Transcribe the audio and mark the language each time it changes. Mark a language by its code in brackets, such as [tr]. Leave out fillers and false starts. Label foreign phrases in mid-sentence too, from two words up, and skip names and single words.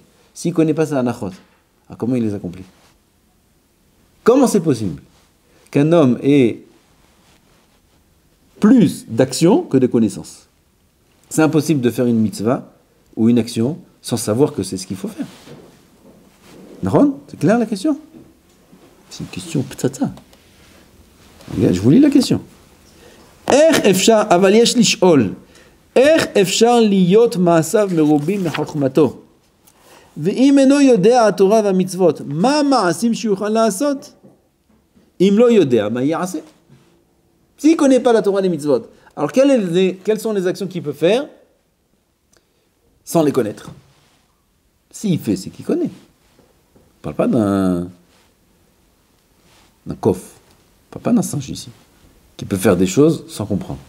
[fr] S'il ne connaît pas sa halachot, comment il les accomplit? Comment c'est possible qu'un homme ait plus d'actions que de connaissances? C'est impossible de faire une mitzvah ou une action sans savoir que c'est ce qu'il faut faire. Ron, c'est clair la question? C'est une question ptata. Je vous lis la question. [he] איך אפשר, אבל יש לשאול, איך אפשר להיות מעשיו מרובים מחוכמתו? ואם אינו יודע התורה והמצוות, מה המעשים שיוכל לעשות? אם לא יודע, מה יעשה? [fr] S'il ne connaît pas la Torah et les mitzvot, alors quelles sont les actions qu'il peut faire sans les connaître? S'il fait, c'est qu'il connaît. On ne parle pas d'un coffre, on ne parle pas d'un singe ici, qui peut faire des choses sans comprendre.